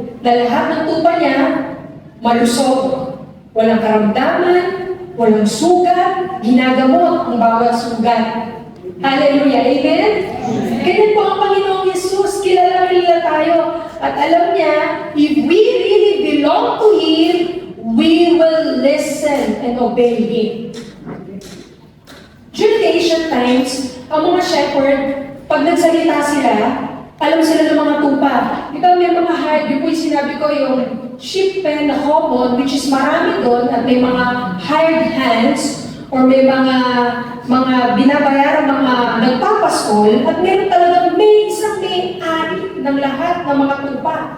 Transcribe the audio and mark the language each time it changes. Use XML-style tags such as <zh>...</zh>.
<tl>Na lahat ng tupa niya, malusog. Walang karamdaman, walang sugat, ginagamot ang bawat sugat. Hallelujah, amen? Ganyan po ang Panginoong Jesus, kilala tayo. At alam niya,</tl> <en>if we really belong to Him, we will listen and obey Him.</en> <tl>During the ancient times, ang mga shepherd, pag nagsalita sila, alam sila ng mga tupa. Ito may mga hired, yun po yung sinabi ko, yung</tl> <en>sheep pen</en> <tl>na common, which is marami doon, at may mga</tl> <en>hired hands,</en> <tl>or may mga binabayaran mga nagpapaskol, at meron talagang may isang may-ari ng lahat ng mga tupa.</tl>